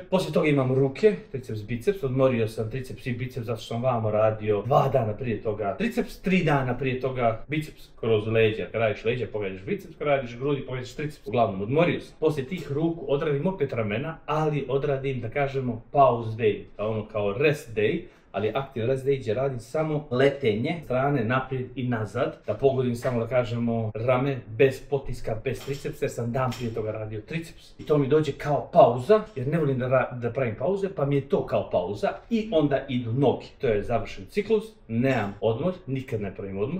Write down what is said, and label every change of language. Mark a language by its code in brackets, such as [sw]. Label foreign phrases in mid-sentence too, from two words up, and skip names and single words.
[bs] Poslije toga imam ruke, triceps, biceps, odmorio sam triceps i biceps zato što sam vamo radio 2 dana prije toga triceps, 3 dana prije toga biceps kroz leđa. Kad radiš leđa, pogledaš biceps, kad radiš grudi, pogledaš triceps. Uglavnom, odmorio sam. Poslije tih ruku odradim opet ramena, ali odradim, da kažemo, [en] pause day, [bs] ono kao [en] rest day. [bs] Ali aktivan [en] rest day [bs] gdje radim samo letenje, strane, naprijed i nazad, da pogodim samo, da kažemo, rame bez potiska, bez tricepsa, jer sam dan prije toga radio triceps. I to mi dođe kao pauza, jer ne volim da pravim pauze, pa mi je to kao pauza i onda idu noge. To je završen ciklus, nemam odmor, nikad ne pravim odmor.